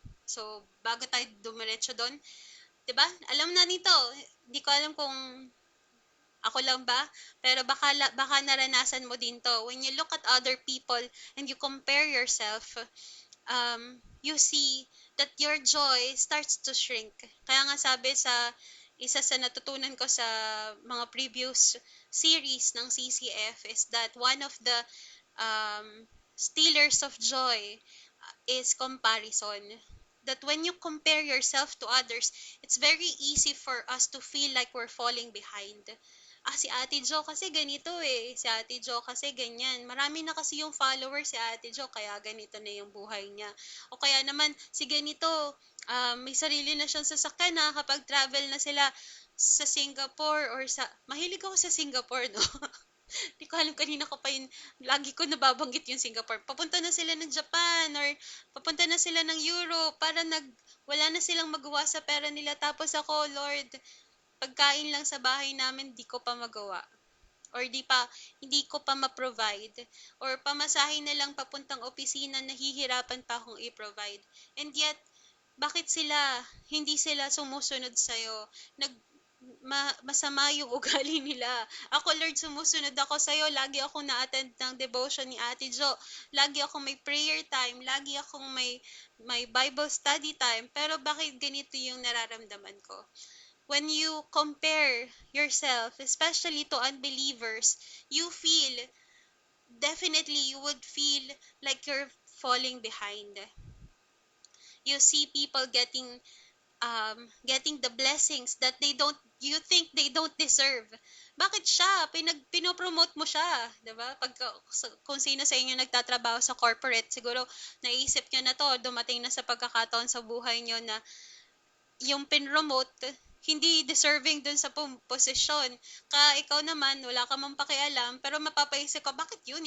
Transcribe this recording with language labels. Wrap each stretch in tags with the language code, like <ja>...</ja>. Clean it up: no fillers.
<tl>So, bago tayo dumiretso doon, 'di ba? Alam na nito. Di ko alam kung ako lang ba, pero baka naranasan mo din 'to.</tl> <en>When you look at other people and you compare yourself, you see that your joy starts to shrink.</en> <tl>Kaya nga sabi sa isa sa natutunan ko sa mga previous series ng CCF</tl> <en>is that one of the um, stealers of joy is comparison. That when you compare yourself to others, it's very easy for us to feel like we're falling behind.</en> <tl>Ah, si Ate Jo kasi ganito eh. Si Ate Jo kasi ganyan. Marami na kasi yung followers si Ate Jo, kaya ganito na yung buhay niya. O kaya naman, si ganito, may sarili na siyang sasakyan na kapag travel na sila sa Singapore or sa... Mahilig ako sa Singapore, no? Di ko alam kanina ko pa yun, lagi ko nababanggit yung Singapore. Papunta na sila ng Japan or papunta na sila ng Europe para wala na silang magawa sa pera nila. Tapos ako, Lord, pagkain lang sa bahay namin, di ko pa magawa. Or hindi ko pa ma-provide. Or pamasahin na lang papuntang opisina, nahihirapan pa akong i-provide.</tl> <en>And yet,</en> <tl>bakit hindi sila sumusunod sa'yo? Masama yung ugali nila. Ako, Lord, sumusunod ako sa'yo. Lagi akong na-attend ng devotion ni Ate Jo. Lagi akong may prayer time. Lagi akong may Bible study time. Pero bakit ganito yung nararamdaman ko?</tl> <en>When you compare yourself, especially to unbelievers, definitely you would feel like you're falling behind. You see people getting the blessings that you think they don't deserve.</en> <tl>Bakit siya? Pinopromote mo siya, 'di ba? Kung sino sa inyo nagtatrabaho sa corporate, siguro naisip niyo na 'to, dumating na sa pagkakataon sa buhay niyo na yung pinromote, hindi deserving dun sa posisyon. Ikaw naman, wala ka mang pakialam, pero mapapaisip ka, bakit yun?</tl>